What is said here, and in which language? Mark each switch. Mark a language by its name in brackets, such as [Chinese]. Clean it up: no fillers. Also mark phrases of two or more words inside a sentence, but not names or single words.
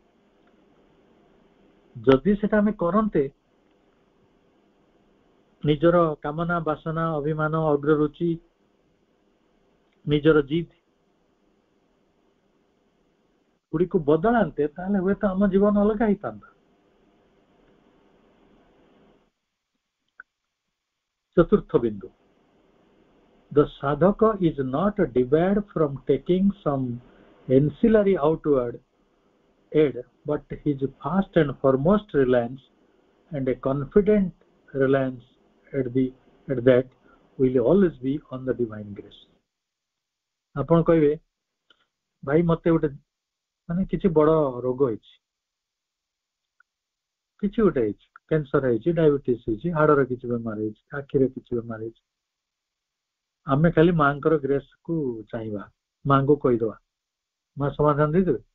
[Odia] ଯଦି ସେଟା ଆମେ କରନ୍ତେ, ନିଜର କାମନା ବାସନା ଅଭିମାନ ଅଗ୍ରରୁଚି ନିଜର ଜିଦ୍ ଗୁଡିକୁ ବଦଳାନ୍ତେ, ତାହେଲେ ହୁଏତ ଆମ ଜୀବନ ଅଲଗା ହେଇଥାନ୍ତା। ଚତୁର୍ଥ ବିନ୍ଦୁ, [English] the sadhaka is not debarred from taking some ancillary outward aid, but his first and foremost reliance and a confident reliance at that will always be on the divine grace. [Odia] ଆପଣ କହିବେ ଭାଇ ମତେ ଗୋଟେ ମାନେ କିଛି ବଡ ରୋଗ ହେଇଛି, କିଛି ଗୋଟେ ହେଇଛି, କ୍ୟାନ୍ସର ହେଇଛି, ଡାଇବେଟିସ୍ ହେଇଛି, ହାଡର କିଛି ବେମାର ହେଇଛି, ଆଖିରେ କିଛି ବେମାର ହେଇଛି, ଆମେ ଖାଲି ମାଙ୍କର ଗ୍ରେସ୍ କୁ ଚାହିଁବା, ମାଙ୍କୁ କହିଦବା, ମା ସମାଧାନ ଦେଇଦେବେ?